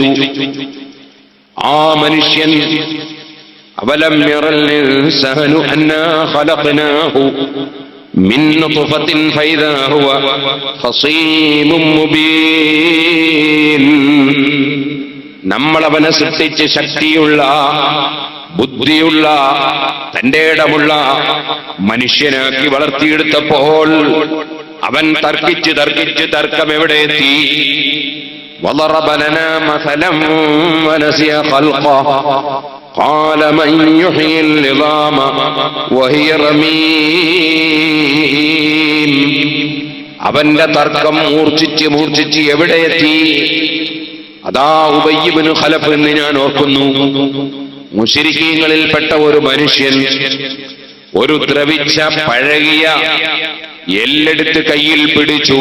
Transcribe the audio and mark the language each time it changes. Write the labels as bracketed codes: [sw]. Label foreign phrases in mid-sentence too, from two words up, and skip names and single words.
[ml] ആ മനുഷ്യൻ [ar] أولم ير الإنسان أنا خلقناه من نطفة فإذا هو خصيم مبين. [ml] നമ്മൾ അവനെ സൃഷ്ടിച്ച് ശക്തിയുള്ള ബുദ്ധിയുള്ള തന്റെ ഇടമുള്ള മനുഷ്യനാക്കി വളർത്തിയെടുത്തപ്പോൾ അവൻ തർക്കം എവിടെ എത്തി? [ar] وضرب لنا مثلا ونسي خلقه قال من يحيي العظام وهي رميم. [ml] അവന്റെ തർക്കം മൂർച്ഛിച്ച് എവിടെ എത്തി? അതാ ഉബയ്യ് ഇബ്നു ഖലഫ് എന്ന് ഞാൻ ഓർക്കുന്നു. മുശ്രിക്കീങ്ങളിൽപ്പെട്ട ഒരു മനുഷ്യൻ ഒരു ദ്രവിച്ച പഴകിയ എല്ലെടുത്ത് കയ്യിൽ പിടിച്ചു.